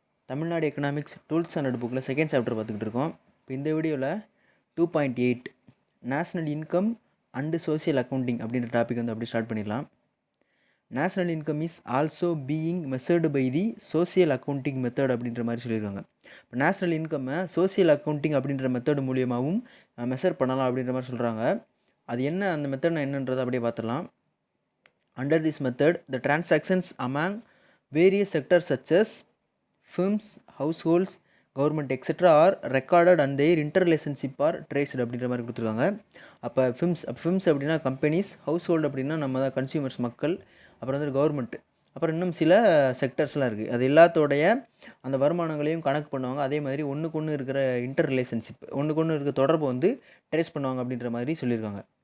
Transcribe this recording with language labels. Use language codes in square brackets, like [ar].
[ta] Tamil Nadu economics tools and புக்கில் second chapter பார்த்துக்கிட்டு இருக்கோம். இப்போ இந்த வீடியோவில் 2.8 national income and social accounting அப்படின்ற டாபிக் வந்து அப்படி ஸ்டார்ட் பண்ணிடலாம். [en] national income is also being measured by the social accounting method [ta] அப்படின்ற மாதிரி சொல்லியிருக்காங்க. இப்போ நேஷ்னல் இன்கம்மை சோசியல் அக்கௌண்டிங் அப்படின்ற மெத்தட் மூலியமாகவும் மெஷர் பண்ணலாம் அப்படின்ற மாதிரி சொல்கிறாங்க. அது என்ன, அந்த மெத்தட் என்னன்றதை அப்படியே பார்த்துடலாம். [en] Under this method the transactions among various sectors such as firms, households, government etc. are recorded and their interrelationship are traced [ta] அப்படின்ற மாதிரி கொடுத்துருக்காங்க. அப்போ ஃபிம்ஸ் அப்படின்னா கம்பெனிஸ், ஹவுஸ் ஹோல்டு அப்படின்னா நம்ம தான் கன்சியூமர்ஸ் மக்கள், அப்புறம் வந்து கவர்மெண்ட், அப்புறம் இன்னும் சில செக்டர்ஸ்லாம் இருக்குது. அது எல்லாத்தோடைய அந்த வருமானங்களையும் கணக்கு பண்ணுவாங்க. அதே மாதிரி ஒன்றுக்கு ஒன்று இருக்கிற இன்டர் ரிலேஷன்ஷிப், ஒன்றுக்கு ஒன்று இருக்கிற தொடர்பு வந்து ட்ரேஸ் பண்ணுவாங்க அப்படின்ற மாதிரி சொல்லியிருக்காங்க.